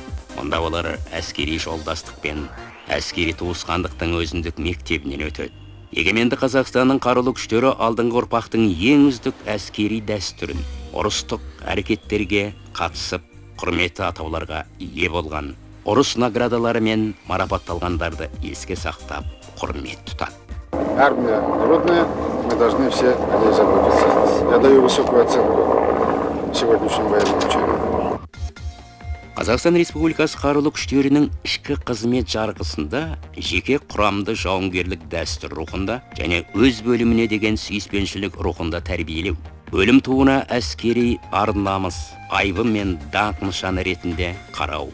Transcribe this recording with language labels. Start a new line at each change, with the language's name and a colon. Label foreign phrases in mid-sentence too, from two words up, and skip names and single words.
Kazakh: Онда олар әскери жолдастық пен әскери туысқандықтың өзіндік мектебінен өтеді. Егеменді Қазақстанның қарулы күштері алдыңғы ұрпақтың ең үздік әскери дәстүрін, ұрыстық әрекеттерге қатысып, құрметті атауларға ие болған, ұрыс наградалары мен марапатталғандарды еске сақтап, құрмет тұтады.
Russian: Армия народная, мы должны все о ней заботиться. Я даю высокую оценку сегодняшнему военному учению.
Kazakh: Қазақстан Республикасы қарулы күштерінің ішкі қызмет жарғысында жеке құрамды жауынгерлік дәстүр рухында және өз бөліміне деген сүйіспеншілік рухында тәрбиелеу. Өлім туына әскери ар-намыс, айбы мен даңқ нышаны ретінде қарау.